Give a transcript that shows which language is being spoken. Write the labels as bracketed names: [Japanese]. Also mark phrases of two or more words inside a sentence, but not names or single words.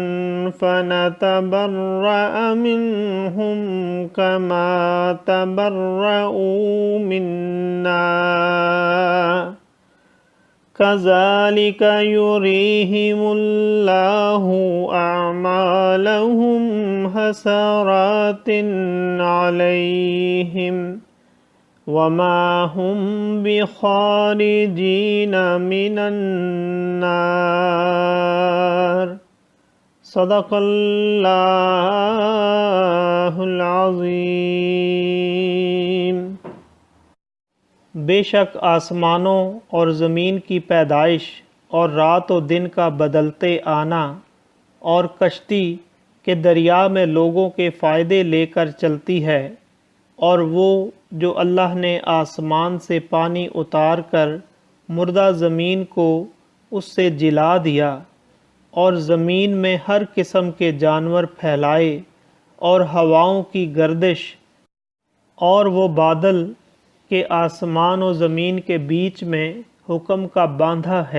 [Arabic] فتبرأ منهم كما تبرؤوا منا كذلك يريهم الله أعمالهم حسرات عليهم وما هم بخارجين من النار. صدق الله العظيم. [Urdu] بیشک آسمانوں اور زمین کی پیدائش اور رات اور دن کا بدلتے آنا اور کشتی کے دریا میں لوگوں کے فائدے لے کر چلتی ہے، اور وہ جو اللہ نے آسمان سے پانی اتار کر مردہ زمین کو اس سے جلا دیا اور زمین میں ہر قسم کے جانور پھیلائے اور ہواؤں کی گردش، اور وہ بادل کے آسمان اور زمین کے بیچ میں حکم کا باندھا ہے.